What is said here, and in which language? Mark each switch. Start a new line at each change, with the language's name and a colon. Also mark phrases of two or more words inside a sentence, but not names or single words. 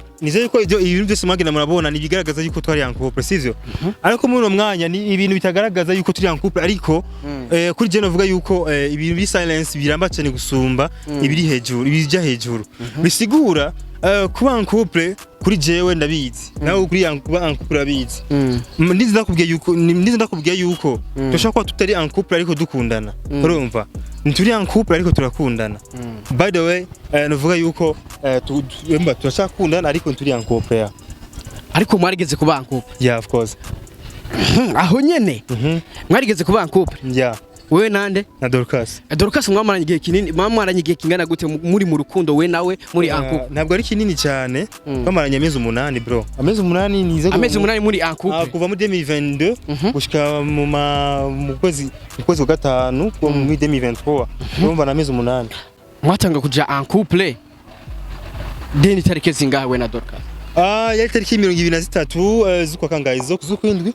Rundi: Nizeye yuko ibintu byose mwagenda murabona ni bigaragaza yuko twari
French: en couple
Rundi: sivyo. Ariko muri uno mwanya ni ibintu bitagaragaza yuko turi
French: en couple
Rundi: ariko kuri je novuga yuko ibintu bi silence biramba cyane gusumba ibiri hejuru ibija hejuru. Bisigura kuba
French: en couple
Rundi: kuri jewe ndabizi nawe kuri kuba
French: en couple
Rundi: urabizi. Ndizi ndakubwiye yuko dushaka kuba tutari
French: en couple
Rundi: ariko dukundana. Urumva? Nturi
French: en couple
Rundi: ariko turakundana.
English: By the way
Rundi: novuga yuko turashaka kundana ariko nturi
French: en couple
Rundi: ya. Ariko mwarigeze kuba
French: en couple?
English: Yeah, of course.
Rundi: Aho nyene mwarigeze kuba
French: en couple?
Rundi: Yeah. Wewe nande? Na Dorcas. Dorcas mwamaranye igihe kinini, mwamaranye igihe kingana gute muri mu rukundo we nawe muri
French: en couple?
Rundi: Ntabwo ari kinini cyane, twamaranye amezi 8 bro. Amezi 8 nize amezi 8 muri
French: en couple.
Rundi: Kuva muri 2022 gushika mu kwezi kwa gatanu kwa muri 2023. Urumva na amezi 8. Mwatanga kuja
French: en couple?
Rundi: Deni tarike zingahe we na Dorcas? Yari tariki 23 z'ukwa kangahe z'ukwindwi.